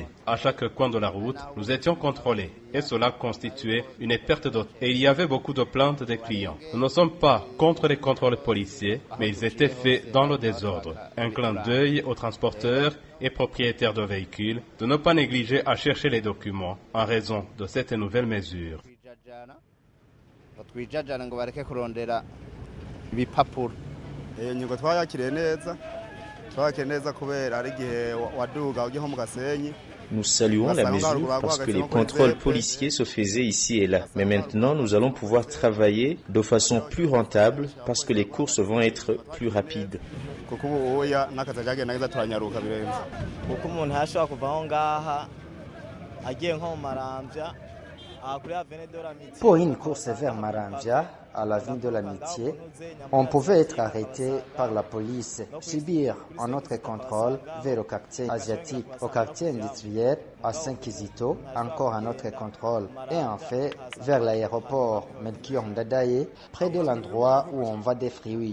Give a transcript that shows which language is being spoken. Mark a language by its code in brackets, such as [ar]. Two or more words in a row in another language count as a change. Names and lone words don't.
[fr] À chaque coin de la route, nous étions contrôlés et cela constituait une perte de temps. Et il y avait beaucoup de plaintes des clients. Nous ne sommes pas contre les contrôles policiers, mais ils étaient faits dans le désordre. Un clin d'œil aux transporteurs et propriétaires de véhicules de ne pas négliger à chercher les documents en raison de cette nouvelle mesure. [rn] iyo ngingo twayakiriye neza kubera ari igihe waduga ujye nko mu Gasenyi. [fr] Nous saluons la mesure parce que les contrôles policiers se faisaient ici et là. Mais maintenant, nous allons pouvoir travailler de façon plus rentable parce que les courses vont être plus rapides. Pour une course vers Maramvya, à l'avenue de l'Amitié, on pouvait être arrêté par la police, subir un autre contrôle vers le quartier asiatique, au quartier industriel, à Saint-Kizito, encore un autre contrôle, et en fait vers l'aéroport Melchior Ndadaye, près de l'endroit où on va des fruits.